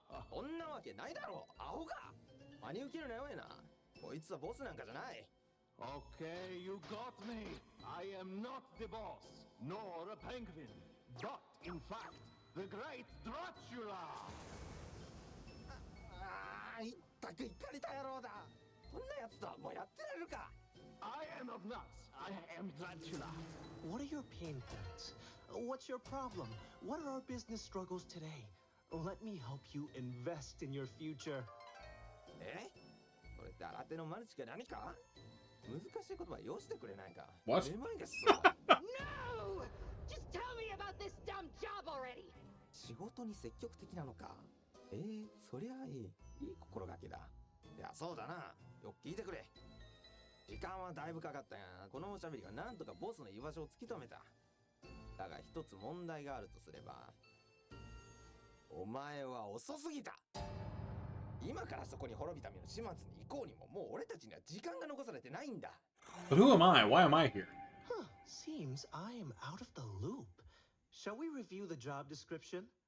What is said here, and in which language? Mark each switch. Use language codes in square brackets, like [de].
[ja] そんなわけないだろう、アホか。真に受けるなよえな。こいつはボスなんかじゃない。 [en] Okay, you got me. I am not the boss, nor a penguin, but in fact, the great Dracula. [ja] ああ、いったく怒りた野郎だ。そんなやつとはもうやってられるか。 [en] I am not nuts. I am Dracula. What are your pain points? What's your problem? What are our business struggles today? Let me help you invest in your future. [ja] え？これって新手のマルチか何か？難しい言葉よしてくれないか。 [en] What? [ja] めまいがしそう。 [en] No! Just tell me about this dumb job already! [ja] 仕事に積極的なのか。そりゃいい。いい心がけだ。いや、そうだな。よく聞いてくれ。時間はだいぶかかったが、このおしゃべりがなんとかボスの居場所を突き止めた。だが一つ問題があるとすれば、お前は遅すぎた。今からそこに滅びた身の始末に行こうにも、もう俺たちには時間が残されてないんだ。 [en] But who am I? Why am I here? Huh, seems I am out of the loop. Shall we review the job description?